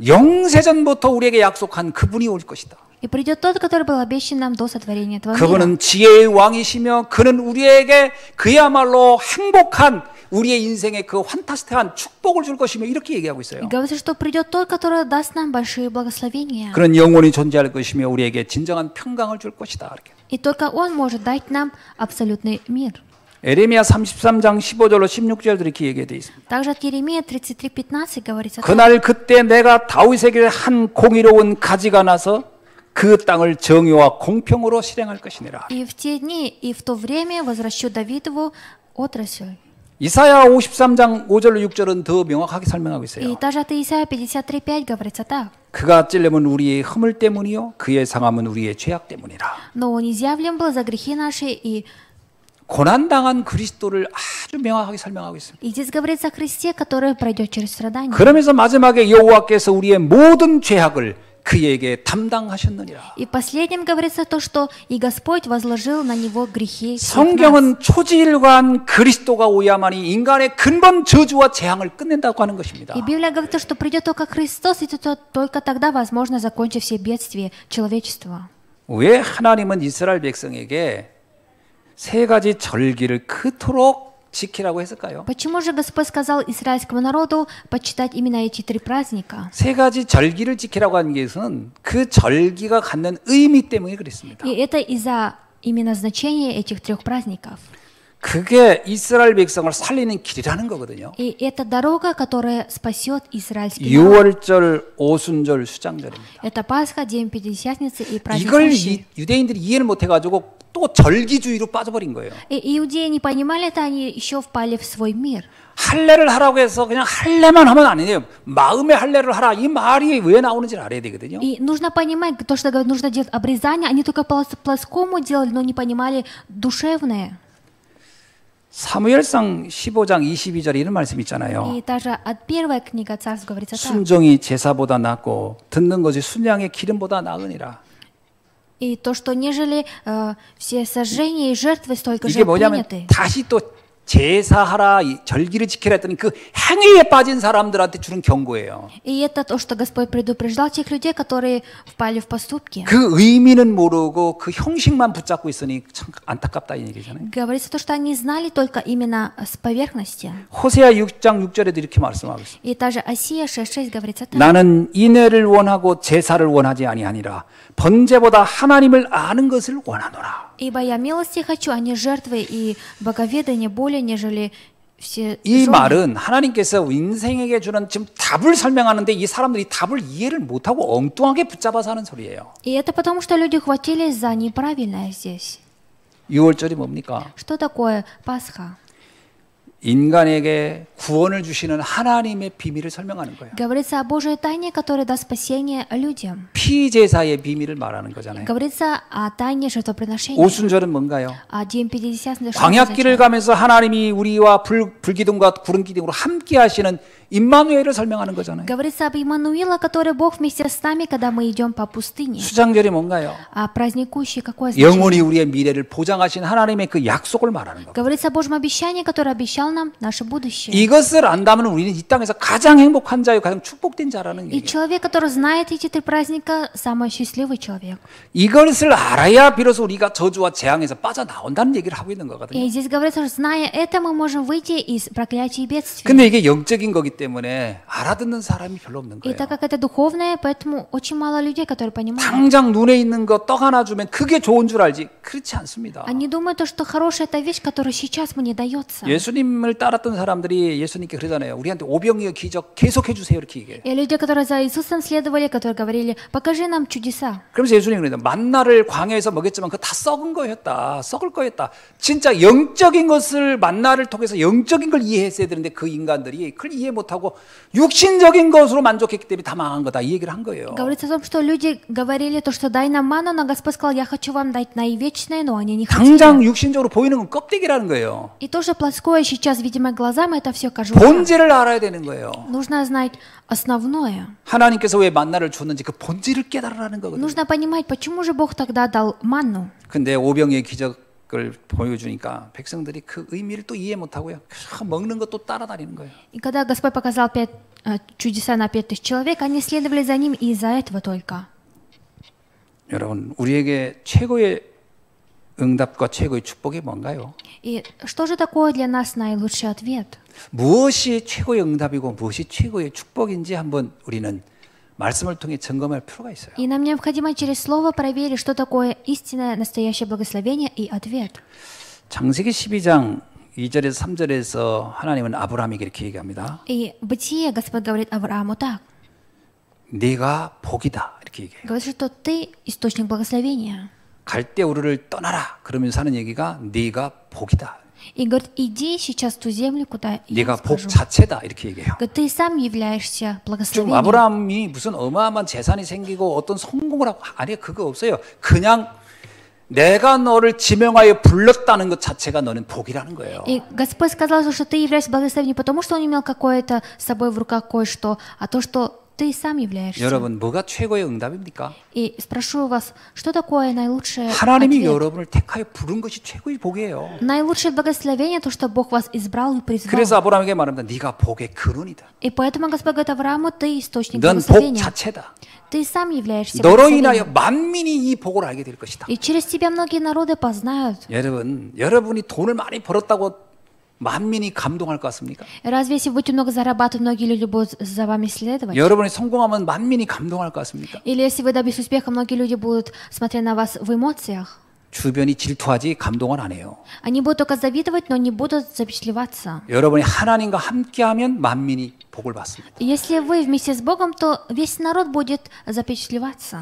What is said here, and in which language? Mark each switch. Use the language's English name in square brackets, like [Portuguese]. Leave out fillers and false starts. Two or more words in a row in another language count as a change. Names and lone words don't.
[Korean] 영세전부터 우리에게 약속한 그분이 올 것이다. [Russian] И придет тот, который был обещан нам до сотворения этого мира. [Korean] 그분은 지혜의 왕이시며 그는 우리에게 그야말로 행복한 우리의 인생의 그 환타스틱한 축복을 줄 것이며 이렇게 얘기하고 И 있어요. [Russian] говорится, что придет тот, который даст нам большие благословения. [Korean] 그는 영원히 존재할 것이며 우리에게 진정한 평강을 줄 것이다. 이렇게. [Russian] И только Он может дать нам абсолютный мир. [Korean] 에레미야 33장 15절로 16절도 이렇게 얘기되어 있습니다. [Russian] Также от Иеремии 33:15 говорится так. [Korean] 그날 그때 내가 다윗에게 한 공의로운 가지가 나서 그 땅을 정의와 공평으로 실행할 것이니라. [Russian] И в те дни, и в то время возвращу Давидову отрасль. [Korean] 이사야 53장 5절로 6절은 더 명확하게 설명하고 있어요. [Russian] И даже от Исаия 53:5 говорится так. [Korean] 그가 찔림은 우리의 허물 때문이요 그의 상함은 우리의 죄악 때문이라. [Russian] Но Он изъявлен был за грехи наши, и [Korean] 고난당한 그리스도를 아주 명확하게 설명하고 있습니다. [Russian] здесь говорится о Христе, который пройдет через страдания. [Korean] 그러면서 마지막에 여호와께서 우리의 모든 죄악을 그에게 담당하셨느니라. [Russian] И последним говорится то, что и Господь возложил на него грехи всех нас. [Korean] 성경은 초지일관 그리스도가 오야만이 인간의 근본 저주와 재앙을 끝낸다고 하는 것입니다. [Russian] И Библия говорит, что придет только Христос, и только тогда возможно закончить все бедствия человечества. [Korean] 왜 하나님은 이스라엘 백성에게 세 가지 절기를 그토록 지키라고 했을까요? [Russian] Почему же Господь сказал израильскому народу почитать именно эти три праздника? [Korean] 세 가지 절기를 지키라고 하는 것은 그 절기가 갖는 의미 때문에 그랬습니다. [Russian] И это из-за именно значения этих трех праздников. [Korean] 그게 이스라엘 백성을 살리는 길이라는 거거든요. [Russian] И это дорога, которая спасет израильский народ. [Korean] 6월절, 오순절, 수장절입니다. [Russian] Это Пасха, День Пятидесятницы и праздник 이걸 Пасхи. [Korean] 유대인들이 이해를 못해가지고 또 절기주의로 빠져버린 거예요. [Russian] И иудеи не понимали это, они еще впали в свой мир. [Korean] 할례를 하라고 해서 그냥 할례만 하면 안 돼요. 마음의 할례를 하라. 이 말이 왜 나오는지를 알아야 되거든요. [Russian] И нужно понимать, то, что говорят, нужно делать обрезание, они только по плоскому делали, но не понимали душевное. [Korean] 사무엘상 15장 22절에 이런 말씀 있잖아요. [Russian] И даже от первой книги Царств говорится так. [Korean] 순종이 제사보다 낫고 듣는 것이 순양의 기름보다 나으니라. [Russian] И то, что нежели все сожжения и жертвы столько же [Korean] 이게 뭐냐면 [Russian] приняты. [Korean] 다시 또 제사하라, 절기를 지키라 했더니 그 행위에 빠진 사람들한테 주는 경고예요. [Russian] И это то, что Господь предупреждал тех людей, которые впали в поступки. [Korean] 그 의미는 모르고 그 형식만 붙잡고 있으니 참 안타깝다 이 얘기잖아요. [Russian] Говорится то, что они знали только именно с поверхности. [Korean] 호세아 6장 6절에도 이렇게 말씀하고 있습니다. [Russian] И даже Осия 6.6 говорится так. [Korean] 나는 인애를 원하고 제사를 원하지 아니하니라. 번제보다 하나님을 아는 것을 원하노라. [Russian] Ибо я милости хочу, а не жертвы и боговедание более, нежели все 이 жены. [Korean] 말은 하나님께서 인생에게 주는 지금 답을 설명하는데 이 사람들이 답을 이해를 못하고 엉뚱하게 붙잡아서 하는 소리예요. [Russian] И это потому, что люди хватились за неправильное здесь. [Korean] 6월절이 뭡니까? [Russian] Что такое Пасха? [Korean] 인간에게 구원을 주시는 하나님의 비밀을 설명하는 거예요. [Russian] Говорится о Божьей тайне, которая даст спасение людям. [Korean] 피제사의 비밀을 말하는 거잖아요. [Russian] Говорится о тайне жертвоприношения. [Korean] 오순절은 뭔가요? [Russian] А День Пятидесятницы. [Korean] 광야길을 가면서 하나님이 우리와 불기둥과 구름기둥으로 함께 하시는 임마누엘을 설명하는 거잖아요. [Russian] Говорится об Иммануила, который Бог вместе с нами, когда мы идем по пустыне. [Korean] 수장절이 뭔가요? [Russian] А праздникующий какое значение? [Korean] 영원히 우리의 미래를 보장하신 하나님의 그 약속을 말하는 거예요. [Russian] Говорится о Божьем обещании, которое обещал нам наше будущее. [Korean] 이것을 안다면 우리는 이 땅에서 가장 행복한 자요, 가장 축복된 자라는 И 얘기예요. [Russian] человек, который знает эти три праздника, самый счастливый человек. [Korean] 이것을 알아야 비로소 우리가 저주와 재앙에서 빠져나온다는 얘기를 하고 있는 거거든요. [Russian] И здесь говорится, что зная это, мы можем выйти из проклятий и бедствий. [Korean] 근데 이게 영적인 거기 때문에 알아듣는 사람이 별로 없는 И 거예요. [Russian] так как это духовное, поэтому очень мало людей, которые понимают. [Korean] 당장 눈에 있는 거 떡 하나 주면 그게 좋은 줄 알지 그렇지 않습니다. [Russian] Они думают, что хорошая это вещь, которая сейчас мне дается. [Korean] 예수님을 따랐던 사람들이 예수님께 그러잖아요. 우리한테 오병이어 기적 계속해 주세요 이렇게 얘기해요. [Russian] И люди, которые за Иисусом следовали, которые говорили, покажи нам чудеса. [Korean] 그러면서 예수님이 그러죠. 만나를 광야에서 먹였지만 그거 다 썩은 거였다. 썩을 거였다. 진짜 영적인 것을 만나를 통해서 영적인 걸 이해했어야 되는데 그 인간들이 그걸 이해 못하고 육신적인 것으로 만족했기 때문에 다 망한 거다. 이 얘기를 한 거예요. [Russian] Говорится о том, что люди говорили то, что дай нам ману, но Господь сказал, я хочу вам дать наивечное, но они не 당장 хотели. [Korean] 육신적으로 보이는 건 껍데기라는 거예요. [Russian] И то, что плоское сейчас, видимо, глазам, это все кажется. [Korean] 본질을 알아야 되는 거예요. [Russian] Нужно знать основное. [Korean] 하나님께서 왜 만나를 줬는지 그 본질을 깨달으라는 거거든요. [Russian] Нужно понимать, почему же Бог тогда дал манну. [Korean] 근데 오병이의 기적을 보여주니까 백성들이 그 의미를 또 이해 못하고요. 먹는 것도 따라다니는 거예요. [Russian] И когда Господь показал чудеса на 5000 человек, они следовали за ним и из-за этого только. [Korean] 여러분, 우리에게 최고의 응답과 최고의 축복이 뭔가요? [Russian] И что же такое для нас наилучший ответ? [Korean] 무엇이 최고의 응답이고 무엇이 최고의 축복인지 한번 우리는 말씀을 통해 점검할 필요가 있어요. [Russian] И нам необходимо через Слово проверить, что такое истинное, настоящее благословение и ответ. [Korean] 창세기 12장 2절에서 3절에서 하나님은 아브라함에게 이렇게 얘기합니다. [Russian] И в Бытие Господь говорит Аврааму так. [Korean] 네가 복이다 이렇게 얘기해요. [Russian] Говорит, что ты источник благословения. [Korean] 갈대 우르를 떠나라 그러면서 하는 얘기가 네가 복이다. [Russian] И говорит, иди сейчас в ту землю, куда я [Korean] 네가 복 [Russian] скажу. [Korean] 자체다 이렇게 얘기해요. [Russian] Говорит, ты сам являешься 좀 благословением. [Korean] 아브라함이 무슨 어마어마한 재산이 생기고 어떤 성공을 하고 아니 그거 없어요. 그냥 내가 너를 지명하여 불렀다는 것 자체가 너는 복이라는 거예요. [Russian] И Господь сказал, что ты являешься благословением, потому что он имел какое-то с собой в руках кое-что, а то, что ты сам являешься. [Korean] 여러분, 뭐가 최고의 응답입니까? [Russian] И спрошу вас, что такое наилучший 하나님이 ответ? [Korean] 여러분을 택하여 부른 것이 최고의 복이에요. [Russian] Наилучшее благословение то, что Бог вас избрал и призвал. [Korean] 그래서 아브라함에게 말합니다. 네가 복의 근원이다. [Russian] И поэтому Господь говорит Аврааму, ты источник [Korean] 넌 복 [Russian] благословения. [Korean] 자체다. [Russian] Ты сам являешься [Korean] 너로 인하여 [Russian] благословением. [Korean] 만민이 이 복을 알게 될 것이다. [Russian] И через тебя многие народы познают. [Korean] 여러분이 돈을 많이 벌었다고 만민이 감동할 것 같습니까? [Russian] Разве если будете много зарабатывать, многие люди будут за вами следовать? [Korean] 여러분이 성공하면 만민이 감동할 것 같습니까? [Russian] Или если вы добьетесь успеха, многие люди будут смотреть на вас в эмоциях? [Korean] 주변이 질투하지 감동은 안 해요. [Russian] Они будут только завидовать, но не будут запечатлеваться. [Korean] 여러분이 하나님과 함께하면 만민이 복을 받습니다. [Russian] И если вы вместе с Богом, то весь народ будет запечатлеваться.